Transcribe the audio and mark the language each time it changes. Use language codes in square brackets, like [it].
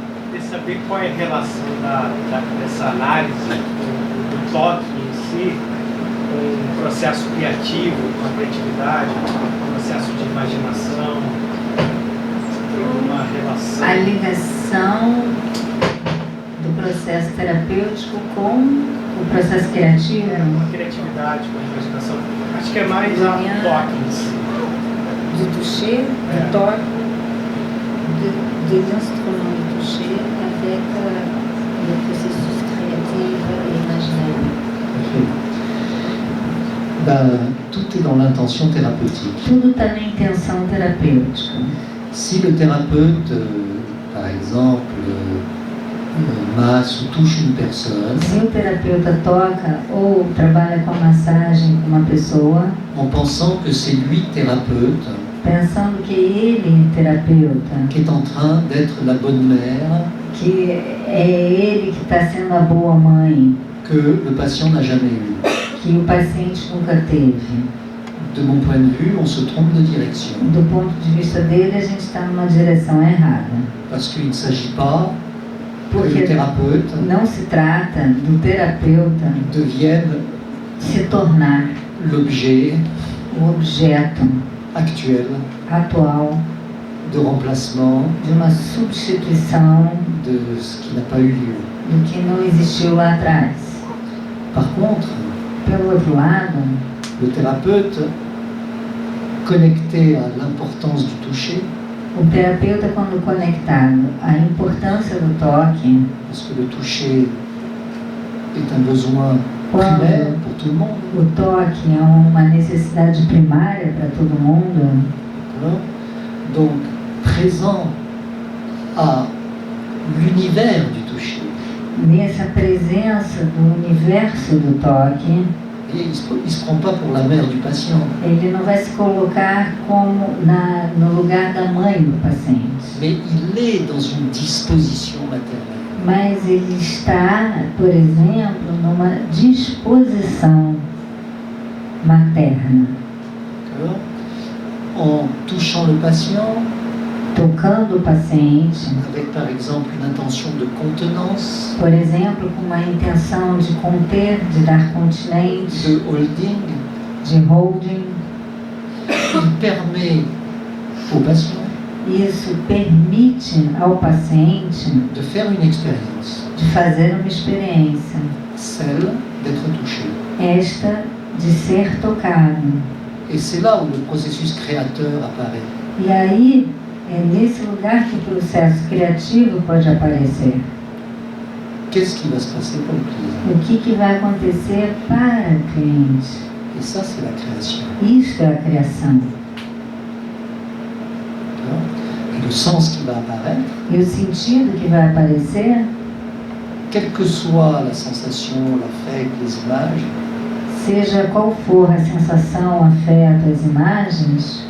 [pt] Queria saber qual é a relação dessa análise do toque em si com o processo criativo, com a criatividade, com o processo de imaginação. Tem uma relação. A ligação do processo terapêutico com o processo criativo. Com a criatividade, com a imaginação. Acho que é mais a toque em si. [fr] Du toucher, du toque, des instruments de toucher avec le processus créatif et imaginaire. Tout est dans l'intention thérapeutique. [pt] Tudo está na intenção terapêutica. [fr] Si le thérapeute, par exemple, masse ou touche une personne, [pt] Se o terapeuta toca ou trabalha com a massagem com uma pessoa, [fr] en pensant que c'est lui thérapeute, [pt] pensando que ele, terapeuta, [fr] qui est en train d'être la bonne mère [pt] que é ele que está sendo a boa mãe, [fr] que le patient n'a jamais eue. [pt] que o paciente nunca teve. [fr] De mon point de vue, on se trompe de direction. [pt] Do ponto de vista dele, a gente está numa direção errada. [fr] Parce qu'il ne s'agit pas que [pt] Porque [fr] le thérapeute [pt] não se trata do terapeuta [fr] devienne [pt] se tornar [fr] l'objet [pt] o objeto [fr] actuel [pt] atual [fr] de remplacement [pt] de uma substituição [fr] de ce qui n'a pas eu lieu. [pt] do que não existiu lá atrás. [fr] Par contre, [pt] Pelo outro lado, [fr] le thérapeute, connecté à l'importance du toucher, [pt] o terapeuta, quando conectado à importância do toque, [fr] parce que le toucher est un besoin primaire pour tout le monde, [pt] o toque é uma necessidade primária para todo mundo, [fr] d'accord? Donc présent à l'univers du toucher. [pt] nessa presença do universo do toque, [fr] Et il ne se prend pas pour la mère du patient, [pt] ele não vai se colocar como no lugar da mãe do paciente, [fr] mais il est dans une disposition maternelle. [pt] mas ele está, por exemplo, numa disposição materna, [fr] D'accord? En touchant le patient, [pt] tocando o paciente, [fr] avec par exemple une intention de contenance, [pt] por exemplo, com uma intenção de conter, de dar continente, [fr] de holding, [pt] de holding. [fr] il permet au patient [pt] Isso permite ao paciente [fr] de faire une expérience, [pt] de fazer uma experiência, [fr] celle d'être touché. [pt] esta de ser tocado. [fr] Et c'est là où le processus créateur apparaît. [pt] E aí, é nesse lugar que o processo criativo pode aparecer. [fr] Qu'est-ce qui va se passer pour le client? [pt] O que vai acontecer para o cliente? [fr] Et ça, c'est la création. [pt] Isto é a criação. [fr] D'accord? Et le sens qui va apparaître, [pt] E o sentido que vai aparecer, [fr] quelle que soit la sensation, l'affect, les images, [pt] seja qual for a sensação, afeto, as imagens,